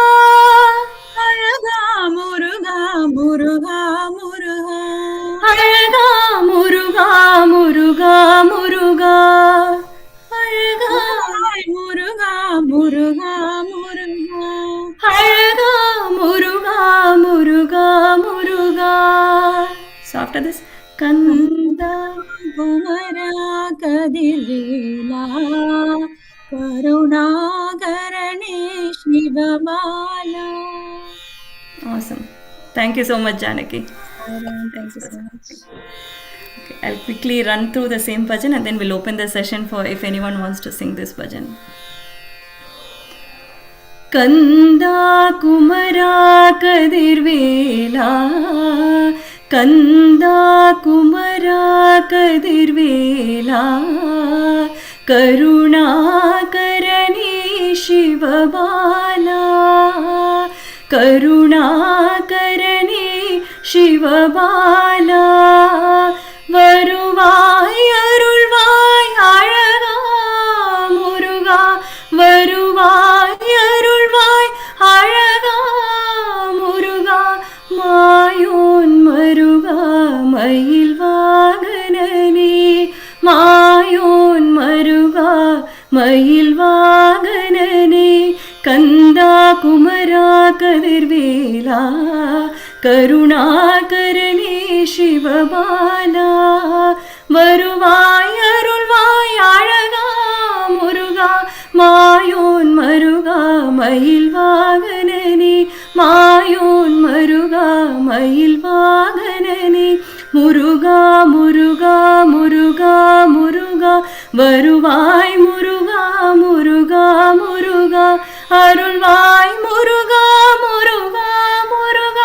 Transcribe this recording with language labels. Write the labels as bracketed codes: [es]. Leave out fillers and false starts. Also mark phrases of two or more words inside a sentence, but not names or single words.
[ta] அழகா முருகா, முருகா, முருகா. அழகா முருகா, முருகா, முருகா. Alaga Muruga, Muruga, Muruga. அழகா முருகா, முருகா, முருகா. [en] So after this, [ta] Kanda குமரா கதிர்வேலா கருணாகரனே சிவமாலா. [en] Awesome. Thank you so much, Janaki. Thank you so much. Okay, I'll quickly run through the same bhajan and then we'll open the session for if anyone wants to sing this bhajan. [ta] கந்த குமரா கதிர்வேலா, கந்த குமரா கதிர்வேலா, கருணாகரனே சிவபாலா, கருணாகரனே சிவபாலா. வருவாய் அருள்வாய் அழகா முருகா, வருவாய் அருள்வாய் அழகா முருகா. மாயோன் மருகா மயில் வாகனனே, மாயோன் மருகா மயில் வாகனனே. கந்த குமரா கதிர்வேலா, கருணாகரனே சிவபாலா. வருவாய் அருள்வாய் அழகா முருகா, மாயோன் மருகா மயில் வாகனனே, மாயோன் மருகா மயில் வாகனனே. Muruga, Muruga, Muruga, Muruga. வருவாய் முருகா, முருகா, முருகா. அருள்வாய் முருகா, முருகா, முருகா.